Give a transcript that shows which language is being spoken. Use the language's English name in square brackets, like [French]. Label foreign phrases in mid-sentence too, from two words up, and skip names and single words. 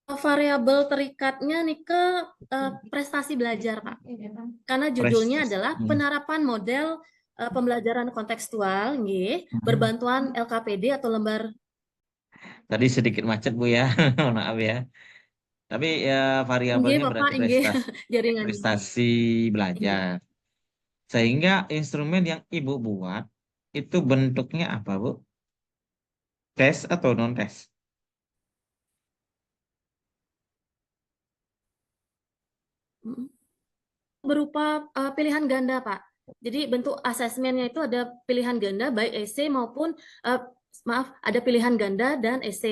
[Indonesian] Variabel terikatnya nih ke prestasi belajar, Pak. Karena judulnya Prestasi. adalah penerapan model pembelajaran kontekstual, nggih, berbantuan LKPD atau lembar. Tadi sedikit macet Bu ya, maaf ya. Tapi ya Nggih, variabelnya Bapak, berarti nggih, prestasi, jaringannya. prestasi Nggih. belajar. Sehingga instrumen yang Ibu buat itu bentuknya apa Bu? Tes atau non tes? Mm. Berupa pilihan ganda, Pak. Jadi bentuk asesmennya itu ada pilihan ganda, baik esai maupun maaf, ada pilihan ganda dan esai.